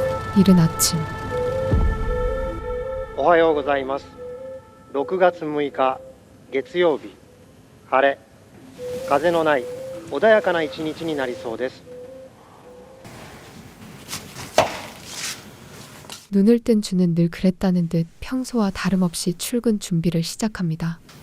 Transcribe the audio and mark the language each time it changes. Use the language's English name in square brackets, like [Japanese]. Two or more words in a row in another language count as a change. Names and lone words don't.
[Korean] 이른 아침, [Japanese] おはようございます。6月6日月曜日、晴れ、風のない穏やかな一日になりそうです。 [Korean] 눈을 뜬 주는 늘 그랬다는 듯 평소와 다름없이 출근 준비를 시작합니다.